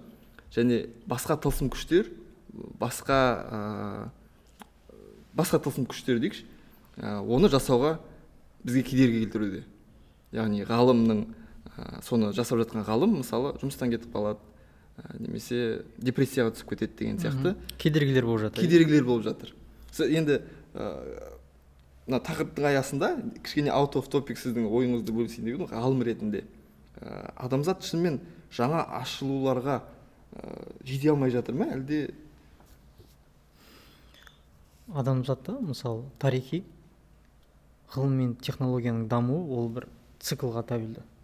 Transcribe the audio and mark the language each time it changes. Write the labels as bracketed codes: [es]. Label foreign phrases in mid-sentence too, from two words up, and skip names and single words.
[kk] Және басқа тылсым күштер, басқа тылсым күштер дейікші, оны жасауға бізге кедергі келтіруде. Яғни ғалымның, соны жасап жатқан ғалым мысалы жұмыстан кетіп қалады, немесе депрессияға түсіп кетеді деген сияқты кедергілер болып жатыр. Енді мына тақырыптың аясында кішкене [en] out of topic [kk] сіздің ойыңызды бөлісейін деп едім, ғалым ретінде адамзат шынымен жаңа ашылуларға жете алмай жатыр ма, әлде? Адамзатта мысалы тарихи ғылым мен технологияның дамуы ол бір циклға тәуелді.